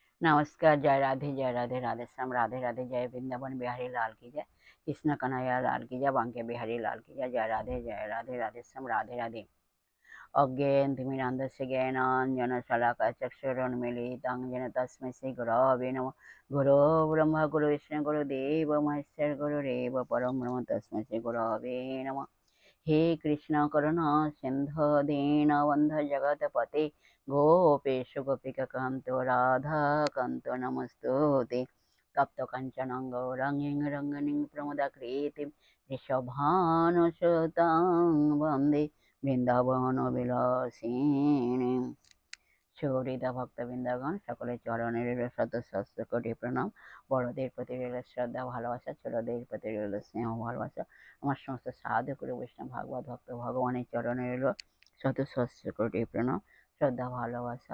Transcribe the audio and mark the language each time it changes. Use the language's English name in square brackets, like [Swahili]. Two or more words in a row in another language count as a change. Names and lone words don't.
[Hindi] नमस्कार। जय राधे राधे श्याम राधे राधे। जय वृंदावन बिहारी लाल की जय। कृष्ण कन्हैया लाल की जय। बांके बिहारी लाल की जय। जय राधे राधे श्याम राधे राधे। [Sanskrit] अज्ञेन तिमिरान्धस्य ज्ञानाञ्जनशलाकया चक्षुरुन्मीलितं येन तस्मै श्रीगुरवे नमः। गुरो ब्रह्मा गुरु विष्णु गुरुदेव महेश्वर गुरुरेव परं ब्रह्म तस्मै श्रीगुरवे नमः। हे कृष्ण करुणा सिंधु दीनबन्धु जगतपते गोपेश गोपिकान्तो राधा कान्तो नमस्तुते। तप्त कांचन गौरांगीं रंगिणीं प्रमदाकृतिं वृषभानुसुतां वन्दे বৃন্দাবন বিলাসিনী। [Bangla] সুহৃদা ভক্তবৃন্দাগণ সকলের চরণে রইল শত সহস্র কোটি প্রণাম। বড়দের প্রতি রইল শ্রদ্ধা ভালোবাসা, ছোটদের প্রতি রইল স্নেহ ভালোবাসা। আমার সমস্ত সাধু গুরু বৈষ্ণব ভাগবত ভক্ত ভগবানের চরণে রইল শত সহস্র কোটি প্রণাম, শ্রদ্ধা ভালোবাসা।